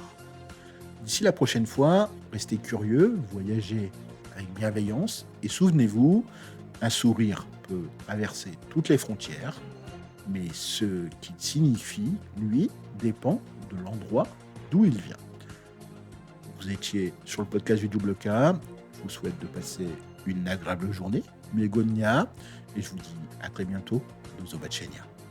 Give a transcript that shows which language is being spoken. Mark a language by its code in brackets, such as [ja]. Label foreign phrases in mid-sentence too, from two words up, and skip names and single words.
[fr] D'ici la prochaine fois, restez curieux, voyagez avec bienveillance et souvenez-vous, un sourire peut traverser toutes les frontières, mais ce qu'il signifie, lui, dépend de l'endroit d'où il vient. Vous étiez sur le podcast du Double K. Je vous souhaite de passer une agréable journée. [pl] Miłego dnia [fr] et je vous dis à très bientôt. [pl] Do zobaczenia.